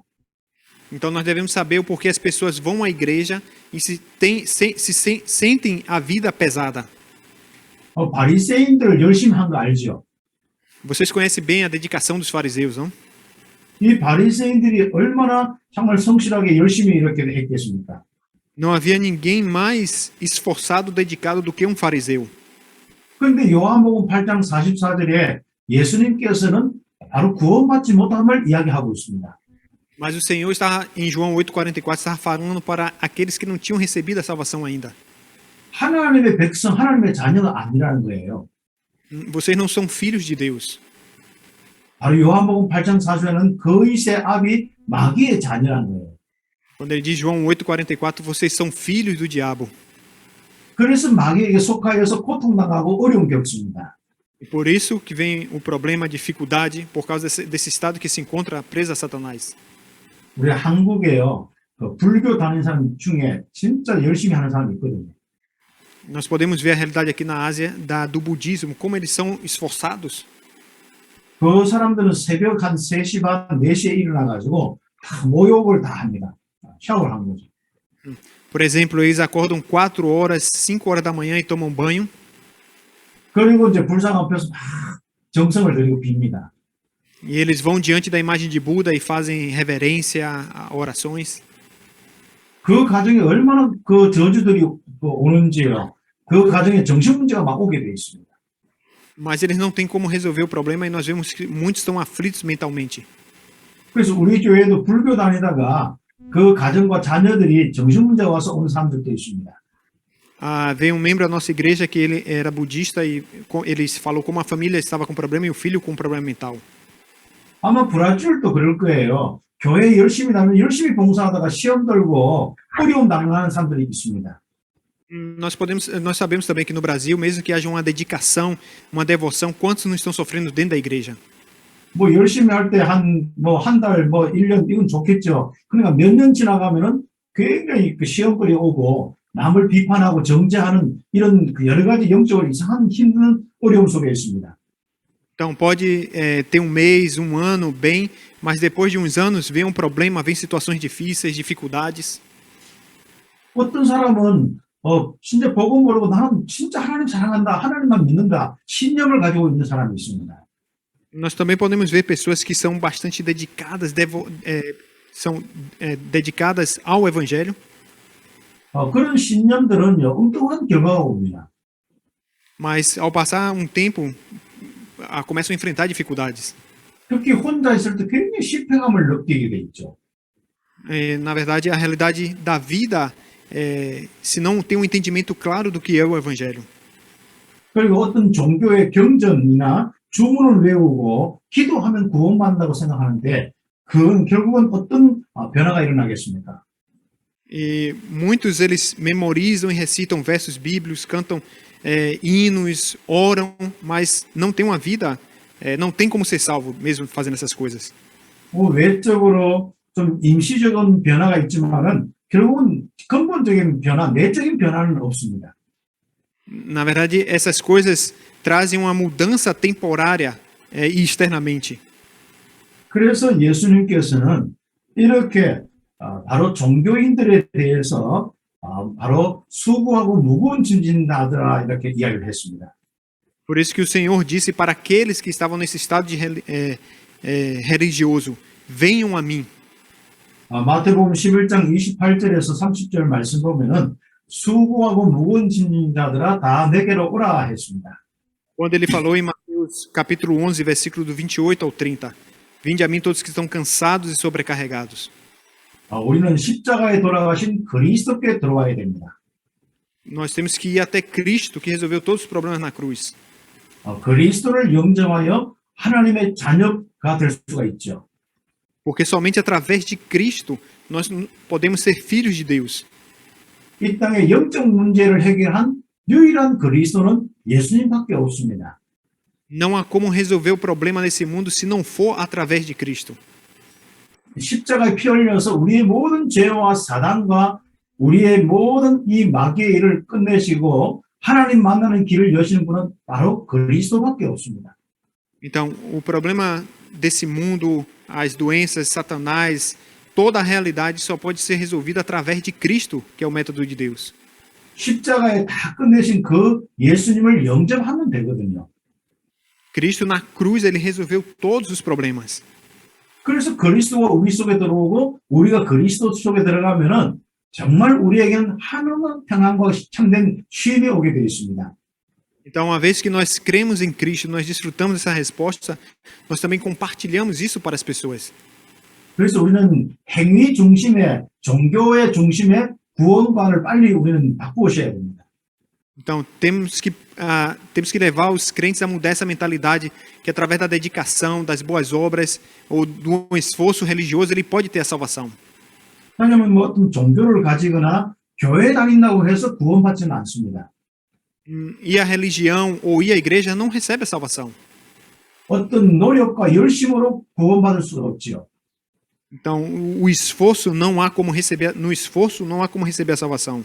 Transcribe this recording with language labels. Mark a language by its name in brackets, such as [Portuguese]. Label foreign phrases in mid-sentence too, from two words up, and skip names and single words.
[Portuguese] Então nós devemos saber o porquê as pessoas vão à igreja e sentem a vida pesada. [Korean] 바리새인들 열심히 한 거 알죠? [Portuguese] Vocês conhecem bem a dedicação dos fariseus, não? [Korean] 이 바리새인들이 얼마나 정말 성실하게 열심히 이렇게 했겠습니까? [Portuguese] Não havia ninguém mais esforçado, dedicado do que um fariseu. [Korean] 그런데 요한복음 8장 44절에 예수님께서는 바로 구원받지 못함을 이야기하고 있습니다. [Portuguese] Mas o Senhor estava em João 8:44 estava falando para aqueles que não tinham recebido a salvação ainda. [Korean] 하나님의 백성, 하나님의 자녀가 아니라는 거예요. [Portuguese] Vocês não são filhos de Deus. [Korean] 바로 요한복음 8장 4절에는 거짓의 아비 마귀의 자녀라는 거예요. [Portuguese] Quando ele diz João 8:44, vocês são filhos do diabo. [Korean] 그래서 마귀에게 속하여서 고통당하고 어려움 겪습니다. [Portuguese] E por isso que vem o problema, a dificuldade, por causa desse estado que se encontra preso a Satanás. [Korean] 우리 한국에요, 그 불교 다니는 사람 중에 진짜 열심히 하는 사람이 있거든요. [Portuguese] Nós podemos ver a realidade aqui na Ásia do budismo, como eles são esforçados. [Korean] 그 사람들은 새벽 한 3시 반, 4시에 일어나가지고 다 모욕을 다 합니다. 샤워를 한 거죠. [Portuguese] Por exemplo, eles acordam 4 horas, 5 horas da manhã e tomam banho. [Korean] 그리고 이제 불상 앞에서 막 정성을 들이고 빕니다. [Portuguese] E eles vão diante da imagem de Buda e fazem reverência, orações. [Korean] 그 가정에 얼마나 그 저주들이 오는지요. 그 가정에 정신 문제가 막 오게 돼 있습니다. [Portuguese] mas eles não têm como resolver o problema e nós vemos que muitos estão aflitos mentalmente. [Korean] 그래서 우리 교회도 불교 다니다가 그 가정과 자녀들이 정신 문제가 와서 오는 사람들도 있습니다. [Portuguese] Veio um membro da nossa igreja que ele era budista e ele falou como a família estava com problema e o filho com problema mental. [Korean] 아마 브라질도 그럴 거예요. 교회 열심히 다니면 열심히 봉사하다가 시험 들고 어려움 당하는 사람들이 있습니다. [Portuguese] Nós sabemos também que no Brasil, mesmo que haja uma dedicação, uma devoção, quantos não estão sofrendo dentro da igreja? [Korean] 뭐 열심히 할 때 한 달, 1년 이건 좋겠죠. 그러니까 몇 년 지나가면은 굉장히 그 시험거리 오고 남을 비판하고 정죄하는 이런 그 여러 가지 영적으로 이상한 힘든 어려움 속에 있습니다. [Portuguese] Então pode ter um mês, um ano bem, mas depois de uns anos vem um problema, vem situações difíceis, dificuldades. [Korean] 어떤 사람은 진짜 복음 모르고 나는 진짜 하나님 사랑한다, 하나님만 믿는다, 신념을 가지고 있는 사람이 있습니다. [Portuguese] Nós também podemos ver pessoas que são bastante dedicadas, dedicadas ao Evangelho. [Korean] 그런 신념들은요, 엉뚱한 결과가 옵니다. [Portuguese] Mas ao passar um tempo, começam a enfrentar dificuldades. [Korean] 특히 혼자 있을 때 굉장히 실패감을 느끼게 돼 있죠. [Portuguese] Na verdade, a realidade da vida, se não tem um entendimento claro do que é o Evangelho. [Korean] 그리고 어떤 종교의 경전이나 주문을 외우고 기도하면 구원받는다고 생각하는데 그건 결국은 어떤 변화가 일어나겠습니까? [Portuguese] E muitos eles memorizam e recitam versos bíblicos, cantam hinos, oram, mas não tem uma vida, não tem como ser salvo mesmo fazendo essas coisas. [Korean] 외적으로 좀 임시적인 변화가 있지만은 결국은 근본적인 변화, 내적인 변화는 없습니다. [Portuguese] Na verdade, essas coisas trazem uma mudança temporária e externamente. [Korean] 그래서 예수님께서는 이렇게 바로 종교인들에 대해서 바로 수고하고 무거운 짐진 자들아 이렇게 이야기를 했습니다. [Portuguese] Por isso que o Senhor disse para aqueles que estavam nesse estado de religioso, venham a mim. [Korean] 마태복음 11장 28절에서 30절 말씀 보면은 수고하고 무거운 짐진 자들아 다 내게로 오라 했습니다. [Portuguese] Quando ele falou em Mateus capítulo 11, versículo do 28 ao 30, vinde a mim todos que estão cansados e sobrecarregados. [Korean] 우리는 십자가에 돌아가신 그리스도께 들어와야 됩니다. [Portuguese] Nós temos que ir até Cristo, que resolveu todos os problemas na cruz. [Korean] 그리스도를 영접하여 하나님의 자녀가 될 수가 있죠. [Portuguese] Porque somente através de Cristo nós podemos ser filhos de Deus. [Korean] 이 땅의 영적 문제를 해결한 유일한 그리스도는 예수님밖에 없습니다. [Portuguese] Não há como resolver o problema nesse mundo se não for através de Cristo. [Korean] 십자가에 피 흘려서 우리의 모든 죄와 사단과 우리의 모든 이 마귀의 일을 끝내시고 하나님 만나는 길을 여시는 분은 바로 그리스도밖에 없습니다. [Portuguese] Então, o problema desse mundo, as doenças, Satanás, toda a realidade só pode ser resolvida através de Cristo, que é o método de Deus. [Korean] 십자가에 다 끝내신 그 예수님을 영접하면 되거든요. [Portuguese] Cristo na cruz ele resolveu todos os problemas. [Korean] 그래서 그리스도가 우리 속에 들어오고 우리가 그리스도 속에 들어가면은 정말 우리에게는 하나님의 평안과 참된 쉼이 오게 되어 있습니다. [Portuguese] Então, uma vez que nós cremos em Cristo, nós desfrutamos dessa resposta, nós também compartilhamos isso para as pessoas. [Korean] 그래서 우리는 행위 중심의 종교의 중심의 구원관을 빨리 우리는 바꾸셔야 됩니다. [Portuguese] Então, temos que levar os crentes a mudar essa mentalidade que através da dedicação, das boas obras ou do esforço religioso, ele pode ter a salvação. [Korean] 왜냐하면 어떤 종교를 가지거나 교회 다닌다고 해서 구원받지는 않습니다. [Portuguese] Ir à religião ou ir à igreja não recebe a salvação. [Korean] 어떤 노력과 열심으로 구원받을 수가 없지요. [Portuguese] Então, o esforço não há como receber, no esforço não há como receber a salvação.